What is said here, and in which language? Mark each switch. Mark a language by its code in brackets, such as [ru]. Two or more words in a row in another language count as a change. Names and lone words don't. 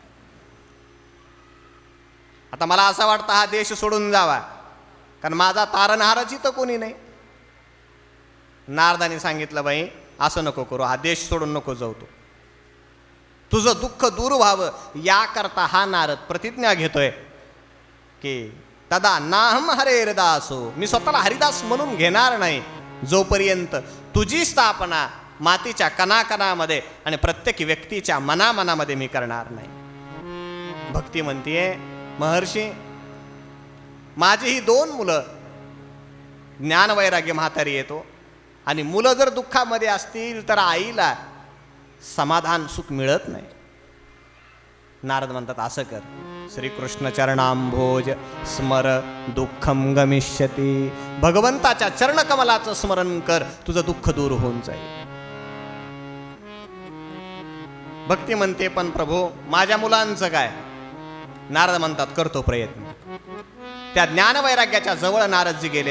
[mr] आता मला असं वाटतं हा देश सोडून जावा, कारण माझा तारणहारच इथं कोणी नाही. नारदाने सांगितलं, बाई असं नको करू, हा देश सोडून नको जाऊ, तू तुझं दुःख दूर व्हावं याकरता हा नारद प्रतिज्ञा घेतोय की [sa] तदा नाहम हरेरदासो. [mr] मी स्वतःला हरिदास म्हणून घेणार नाही जोपर्यंत तुझी स्थापना मातीच्या कणाकणामध्ये आणि प्रत्येक व्यक्तीच्या मनामनामध्ये मी करणार नाही. भक्ती म्हणतीये, महर्षी माझी ही 2 मुलं, ज्ञान वैराग्य म्हातारी येतो, आणि मुलं जर दुःखामध्ये असतील तर आईला समाधान सुख मिळत नाही. नारद म्हणतात असं कर, [sa] श्रीकृष्ण चरणांभोज स्मर दुःखम गमिष्यती. [mr] भगवंताच्या चरणकमलाचं स्मरण कर, तुझं दुःख दूर होऊन जाईल. भक्ती म्हणते पण प्रभू माझ्या मुलांचं काय? नारद म्हणतात करतो प्रयत्न. त्या ज्ञान वैराग्याच्या जवळ नारदजी गेलेत.